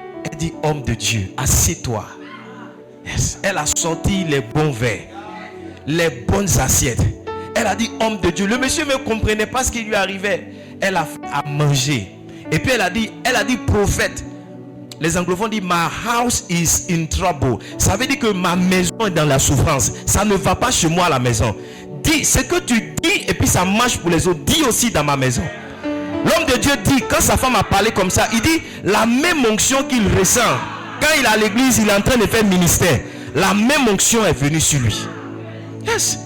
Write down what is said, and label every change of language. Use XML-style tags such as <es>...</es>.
<fr>Elle dit, homme de Dieu, assieds-toi. Yes. Elle a sorti les bons verres, les bonnes assiettes. Elle a dit, homme de Dieu. Le monsieur ne comprenait pas ce qui lui arrivait. Elle a fait à manger. Et puis elle a dit, prophète. Les anglophones disent,</fr> <en>my house is in trouble.</en> <fr>Ça veut dire que ma maison est dans la souffrance. Ça ne va pas chez moi à la maison. Dis ce que tu dis et puis ça marche pour les autres. Dis aussi dans ma maison. L'homme de Dieu dit, quand sa femme a parlé comme ça, il dit, la même onction qu'il ressent. Quand il est à l'église, il est en train de faire ministère. La même onction est venue sur lui. Yes.</fr>